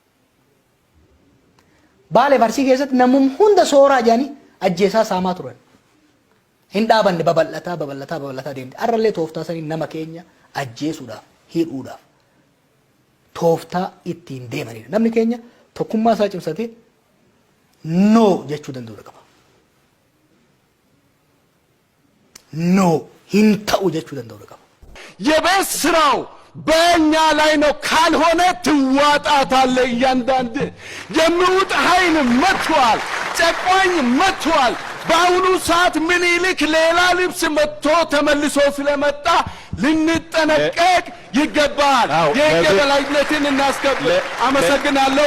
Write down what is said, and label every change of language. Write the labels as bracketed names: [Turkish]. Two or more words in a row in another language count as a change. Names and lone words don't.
[Oromo] Baalee Farsii keessatti namum hunda sooraa jedhanii ajjeesaa saamaa turan hin dhaabanne babal'ataa deemte har'allee tooftaa sanii nama keenya ajjeesuudhaaf hidhuudhaaf tooftaa ittiin deemanidha namni keenya tokkummaa isaa cimsatee no jechuu danda'u qaba no hin ta'u jechuu danda'u qaba [Amharic] የቤት ስራው በእኛ ላይ ነው ካልሆነ ትዋጣታለህ እያንዳንድ የሚውጥ ኃይል መጥቷል ጨቋኝ መጥቷል በአሁኑ ሰዓት ምኒልክ ሌላ ልብስ መጥቶ ተመልሶ ስለመጣ ልንጠነቀቅ ይገባል የሕግ የበላይነትን እናስከብር አመሰግናለሁ